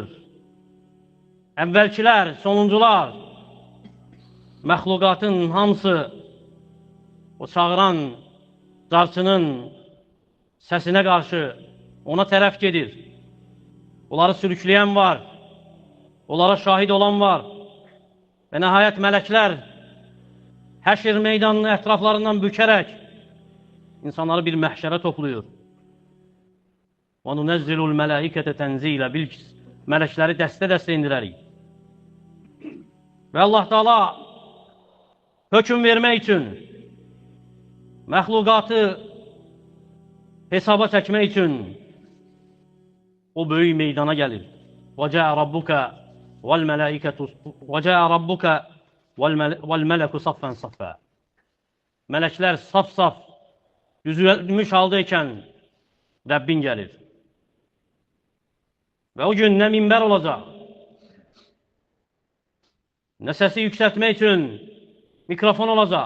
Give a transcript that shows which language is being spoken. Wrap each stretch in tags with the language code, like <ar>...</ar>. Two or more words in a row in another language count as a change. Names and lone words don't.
<az>Əvvəlkilər, sonuncular, məxluqatın hamısı o çağıran carçının səsinə qarşı ona tərəf gedir. Onları sürükləyən var, onlara şahid olan var və nəhayət mələklər həşr meydanının ətraflarından bükərək insanları bir məhşərə toplayır.</az> <ar>وَنُنَزِّلُ الْمَلَائِكَةَ تَنْزِيلًا</ar> <az>Mələkləri dəstə-dəstə indirərik. Və Allah Teala hökm vermək üçün, məxluqatı hesaba çəkmək üçün o böyük meydana gəlir.</az> <ar>وَجَاءَ رَبُّكَ وَالْمَلَكُ صَفًّا صَفًّا</ar> <az>Mələklər saf-saf düzülmüş haldaykən Rəbbin gəlir. Və o gün nə minbər olacaq, nə səsi yüksəltmək üçün mikrofon olacaq.</az>